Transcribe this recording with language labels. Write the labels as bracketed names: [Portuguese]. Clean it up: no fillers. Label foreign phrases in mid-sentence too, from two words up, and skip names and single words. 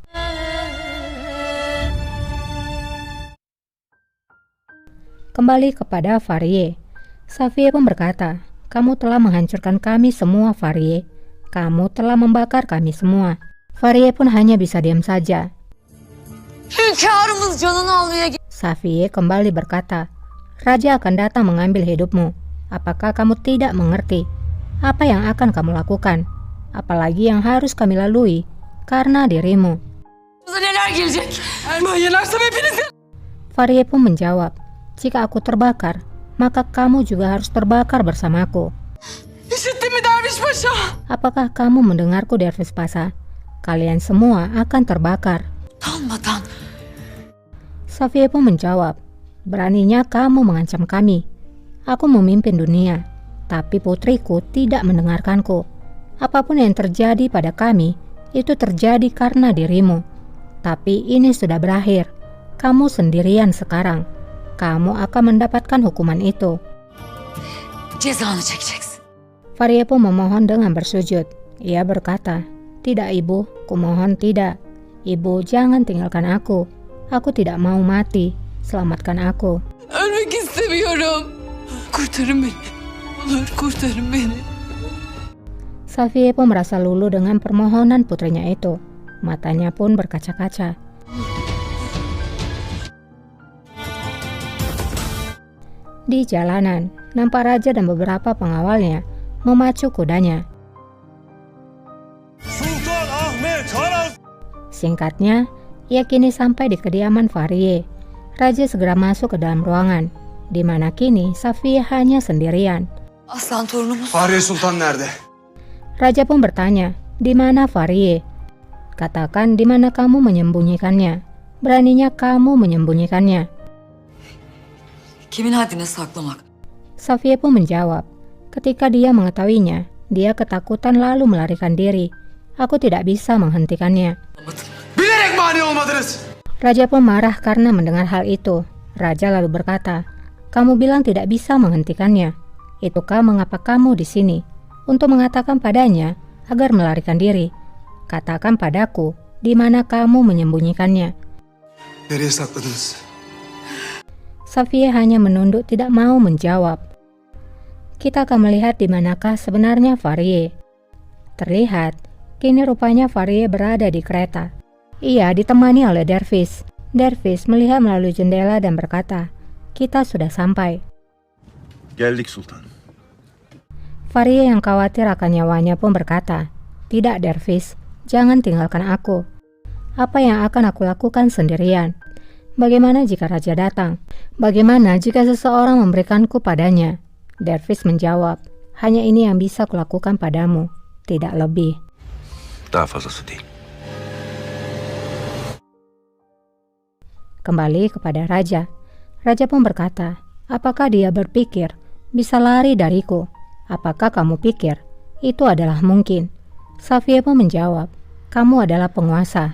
[Indonesian] Kembali kepada Farie. Safie pun berkata, "Kamu telah menghancurkan kami semua, Farie. Kamu telah membakar kami semua." Farie pun hanya bisa diam saja. [Turkish] Hünkârımız canını almaya [Indonesian] Safie kembali berkata, "Raja akan datang mengambil hidupmu. Apakah kamu tidak mengerti? Apa yang akan kamu lakukan? Apalagi yang harus kami lalui karena dirimu." [Turkish] neler gelecek? Erman yenersem hepinizi. [Indonesian] Farie pun menjawab, "Jika aku terbakar, maka kamu juga harus terbakar bersamaku." [Turkish] İşittin mi Derviş Paşa? [Indonesian] Apakah kamu mendengarku, Dervis Pasa? Kalian semua akan terbakar. [Turkish] Utanmadan. [Indonesian] Safie pun menjawab, "Beraninya kamu mengancam kami. Aku memimpin dunia, tapi putriku tidak mendengarkanku. Apapun yang terjadi pada kami, itu terjadi karena dirimu. Tapi ini sudah berakhir. Kamu sendirian sekarang. Kamu akan mendapatkan hukuman itu." [Turkish] Cezanı çekeceksin. [Indonesian] Farie pun memohon dengan bersujud. Ia berkata, "Tidak ibu, kumohon tidak. Ibu jangan tinggalkan aku. Aku tidak mau mati. Selamatkan aku." [Turkish] Ölmek istemiyorum. Kurtarın beni. Olur kurtarın beni. [Indonesian] Safie pun merasa luluh dengan permohonan putrinya itu. Matanya pun berkaca-kaca. Di jalanan, nampak raja dan beberapa pengawalnya memacu kudanya. Sultan Ahmet Haraz. Singkatnya, ia kini sampai di kediaman Farie. Raja segera masuk ke dalam ruangan, di mana kini Safie hanya sendirian. [Turkish] Aslan torunumuz. Fahriye Sultan nerede? [Indonesian] Raja pun bertanya, "Di mana Farie? Katakan di mana kamu menyembunyikannya. Beraninya kamu menyembunyikannya." [Turkish] Kimin haddine saklamak? [Indonesian] Safie pun menjawab, Ketika dia mengetahuinya, dia ketakutan lalu melarikan diri. Aku tidak bisa menghentikannya. [Turkish] Bilerek mani olmadınız. [Indonesian] Raja pun marah karena mendengar hal itu. Raja lalu berkata, "Kamu bilang tidak bisa menghentikannya. Itukah mengapa kamu di sini? Untuk mengatakan padanya agar melarikan diri. Katakan padaku, di mana kamu menyembunyikannya?" [Turkish] Nereye sakladınız? [Indonesian] Safiye hanya menunduk tidak mau menjawab. Kita akan melihat di manakah sebenarnya Farie. Terlihat, kini rupanya Farie berada di kereta. Ia ditemani oleh Dervis. Dervis melihat melalui jendela dan berkata, "Kita sudah sampai." [Turkish] Geldik Sultan. [Indonesian] Farie yang khawatir akan nyawanya pun berkata, "Tidak Dervis, jangan tinggalkan aku. Apa yang akan aku lakukan sendirian? Bagaimana jika raja datang? Bagaimana jika seseorang memberikanku padanya?" Dervis menjawab, "Hanya ini yang bisa kulakukan padamu, tidak lebih." [Turkish] Daha fazlası değil. [Indonesian] Kembali kepada raja. Raja pun berkata, "Apakah dia berpikir bisa lari dariku? Apakah kamu pikir itu adalah mungkin?" Safiye pun menjawab, "Kamu adalah penguasa.